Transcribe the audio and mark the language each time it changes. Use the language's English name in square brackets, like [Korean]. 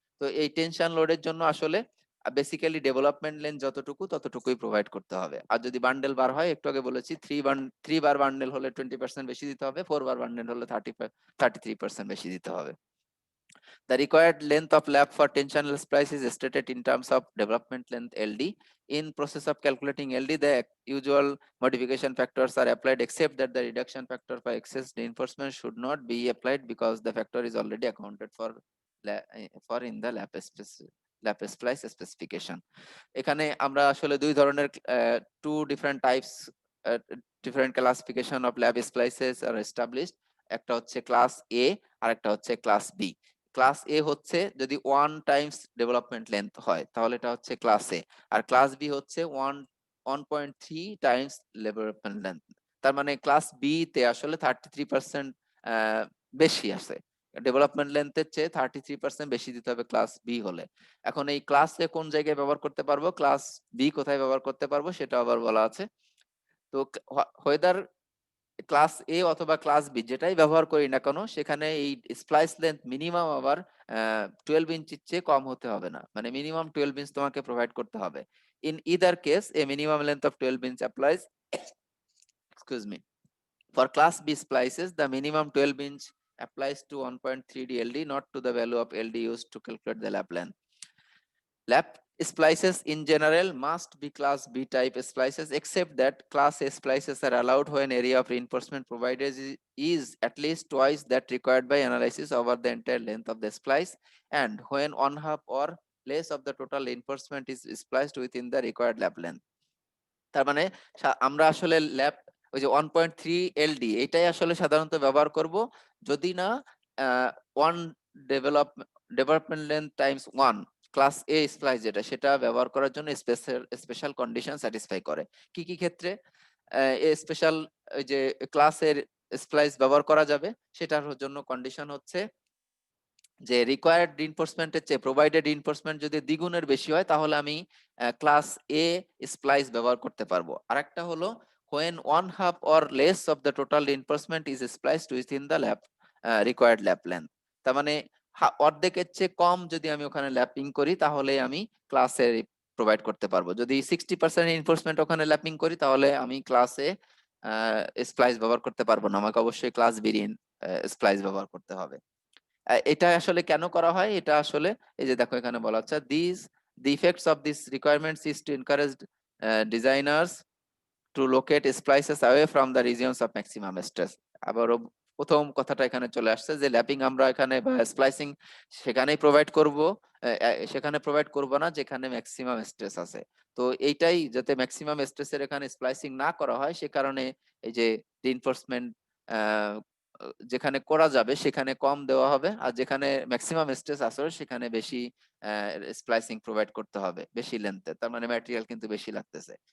[Bangla] তো এই টেনশন লোডের জন্য আসলে বেসিক্যালি ডেভেলপমেন্ট লেন যতটুকু ততটুকুই প্রোভাইড করতে হবে। আর যদি বান্ডেল বার হয়, একটু আগে বলেছি 3 বার বান্ডেল হলে 20% বেশি দিতে হবে, 4 বার বান্ডেল হলে 33% বেশি দিতে হবে। [English] The required length of lap for tensional splice is stated in terms of development length LD. In process of calculating LD, the usual modification factors are applied except that the reduction factor for excess reinforcement should not be applied because the factor is already accounted for in the lap splice specification. [Bangla] এখানে আমরা আসলে দুই ধরনের [English] two different types different classification of lap splices are established. [Bangla] একটা হচ্ছে class A আর একটা হচ্ছে class B। Class এ হচ্ছে যদি 1 টাইমস ডেভেলপমেন্ট লেন্থ হয় তাহলে এটা হচ্ছে ক্লাস এ, আর ক্লাস বি হচ্ছে 1.3 টাইমস ডেভেলপমেন্ট লেন্থ। তার মানে ক্লাস বি তে আসলে 33% বেশি আছে, ডেভেলপমেন্ট লেন্থের চেয়ে 33% বেশি দিতে হবে ক্লাস বি হলে। এখন এই ক্লাস এ কোন জায়গায় ব্যবহার করতে পারবো, ক্লাস বি কোথায় ব্যবহার করতে পারবো সেটা আবার বলা আছে। তো হোয়েদার ক্লাস এ অথবা ক্লাস বি যেটাই ব্যবহার করি না কেন সেখানে এই স্প্লাইস লেন্থ মিনিমাম আবার 12 ইঞ্চির চেয়ে কম হতে হবে না, মানে মিনিমাম 12 ইঞ্চ তোমাকে প্রোভাইড করতে হবে। [English] In either case a minimum length of 12 inch applies excuse me for class B splices the minimum 12 inch applies to 1.3D LD, not to the value of LD used to calculate the lap length. Lap Splices in general must be class B type splices, except that class A splices are allowed when area of reinforcement provided is at least twice that required by analysis over the entire length of the splice, and when one half or less of the total reinforcement is spliced within the required lap length. [Bangla] তার মানে আমরা আসলে ল্যাপ ওই যে 1.3 এলডি এটাই আসলে সাধারণত ব্যবহার করব যদি না one development length Times one class এ স্প্লাইস যেটা সেটা ব্যবহার করার জন্য স্পেশাল কন্ডিশন স্যাটিসফাই করে। কি কি ক্ষেত্রে স্পেশাল যে ক্লাসের স্প্লাইস ব্যবহার করা যাবে সেটার জন্য কন্ডিশন হচ্ছে যে রিকোয়ার্ড রিইনফোর্সমেন্টের চেয়ে প্রোভাইডেড রিইনফোর্সমেন্ট যদি দ্বিগুণের বেশি হয় তাহলে আমি ক্লাস এ স্প্লাইস ব্যবহার করতে পারবো। আরেকটা হলো [English] when one half or less of the total reinforcement is spliced within the lap required lap length, [Bangla] তার মানে অর্ধেকের চেয়ে কম যদি আমি ওখানে ল্যাপিং করি তাহলে আমি ক্লাসে প্রোভাইড করতে পারবো। যদি 60% রিইনফোর্সমেন্ট ওখানে ল্যাপিং করি তাহলে আমি ক্লাসে স্প্লাইস ব্যবহার করতে পারবো না, আমাকে অবশ্যই ক্লাস বি স্প্লাইস ব্যবহার করতে হবে। এটা আসলে কেন করা হয়, এটা আসলে এই যে দেখো এখানে বলা হচ্ছে [English] the effects of these requirements is to encourage designers to locate splices away from the regions of maximum stress। [Bangla] আবারও প্রথম কথাটা এখানে চলে আসছে যে ল্যাপিং আমরা এখানে বা স্প্লাইসিং সেখানেই প্রোভাইড করব, সেখানে প্রোভাইড করব না যেখানে ম্যাক্সিমাম স্ট্রেস আছে। তো এইটাই যাতে ম্যাক্সিমাম স্ট্রেসের এখানে স্প্লাইসিং না করা হয় সে কারণে এই যে রিইনফোর্সমেন্ট যেখানে করা যাবে সেখানে কম দেওয়া হবে, আর যেখানে ম্যাক্সিমাম স্ট্রেস আসলে সেখানে বেশি স্প্লাইসিং প্রোভাইড করতে হবে বেশি লেন্থে, তার মানে ম্যাটেরিয়াল কিন্তু বেশি লাগতেছে।